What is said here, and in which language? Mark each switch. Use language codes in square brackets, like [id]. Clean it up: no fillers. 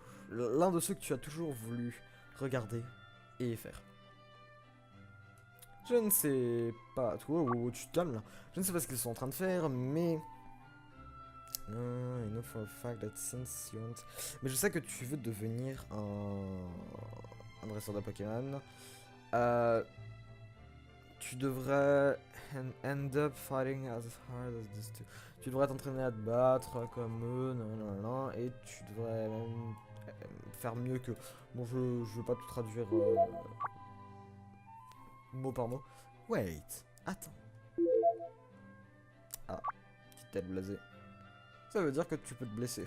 [fr] L'un de ceux que tu as toujours voulu regarder et faire. Je ne sais pas... Toi, tu te calmes là. Je ne sais pas ce qu'ils sont en train de faire, mais... [en] I know for a fact that since you want... [fr] Mais je sais que tu veux devenir un dresseur de Pokémon. Tu devrais [en] end up fighting as hard as this too. [fr] Tu devrais t'entraîner à te battre comme eux, nanana, et tu devrais même faire mieux que... Bon, je veux pas tout traduire mot par mot. Wait, attends. Ah, petite tête blasée. Ça veut dire que tu peux te blesser.